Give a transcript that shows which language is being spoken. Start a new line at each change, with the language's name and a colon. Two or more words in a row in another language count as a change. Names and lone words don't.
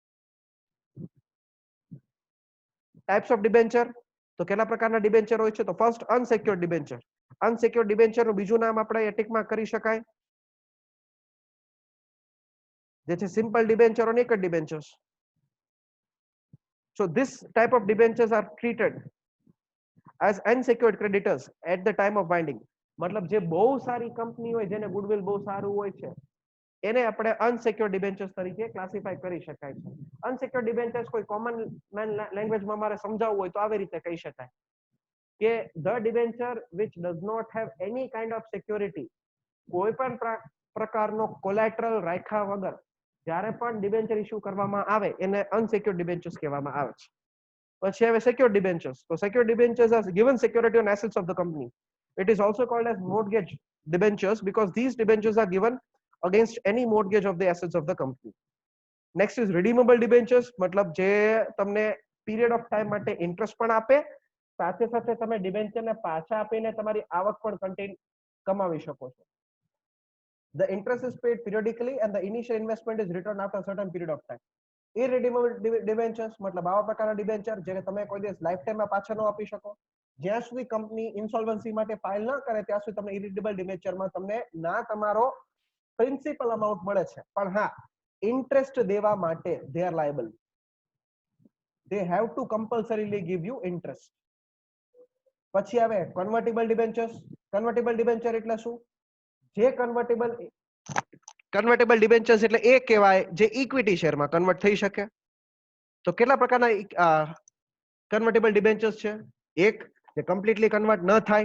English: types of debenture,
Gujarati: તો કેટલા પ્રકારના ડિબેન્ચર હોય છે? તો
English: first unsecured debenture. unsecured debenture
Gujarati: નું બીજું નામ આપણે એટિકમાં કરી શકાય, જે છે
English: simple debenture
Gujarati: અને એક જ ડિબેન્ચર્સ.
English: So this type of debentures are treated as unsecured creditors at the time of binding.
Gujarati: મતલબ જે બહુ સારી કંપની હોય, જેને ગુડવિલ બહુ સારું હોય છે, એને આપણે
English: unsecured debentures
Gujarati: તરીકે ક્લાસિફાઈ કરી શકાય છે.
English: unsecured debentures
Gujarati: કોઈ
English: common language
Gujarati: મારે સમજાવવું હોય તો આવી રીતે કહી શકાય કે
English: the debenture which does not have any kind of security,
Gujarati: કોઈ પણ પ્રકારનો કોલેટરલ રાખ્યા વગર જ્યારે પણ
English: debenture issue
Gujarati: કરવામાં આવે એને
English: unsecured debentures
Gujarati: કહેવામાં આવે છે. પછી હવે
English: secured debentures. So secured debentures are given security on assets of the company. It is also called as mortgage debentures because these debentures are given against any mortgage of the assets of the company. Next is redeemable debentures,
Gujarati: મતલબ જે તમને
English: period of time
Gujarati: માટે ઇન્ટરેસ્ટ પણ આપે, સાથે સાથે તમે ડિબેન્ચરને પાછા આપીને તમારી આવક પણ કમાવી શકો છો.
English: The interest is paid periodically and the initial investment is returned after a certain period of time. Irredeemable debentures,
Gujarati: મતલબ આવા પ્રકારના ડિબેન્ચર જેને તમે કોઈ દિવસ
English: life time
Gujarati: પાછા ન આપી શકો, જ્યાં સુધી કંપની ઇન્સોલ્વન્સી માટે ફાઇલ ન કરે ત્યાં સુધી તમને
English: irredeemable debenture
Gujarati: તમને ના તમારો
English: principal amount
Gujarati: મળે છે, પણ હા ઇન્ટરેસ્ટ દેવા માટે
English: they are liable. They have to compulsorily give you interest.
Gujarati: પછી આવે
English: convertible debentures. convertible debenture
Gujarati: એટલે શું? જે
English: convertible debentures
Gujarati: એટલે એ કહેવાય જે
English: equity share
Gujarati: કન્વર્ટ થઈ શકે. તો કેટલા પ્રકારના
English: convertible debentures
Gujarati: છે? એક, જે
English: completely convert
Gujarati: ન થાય.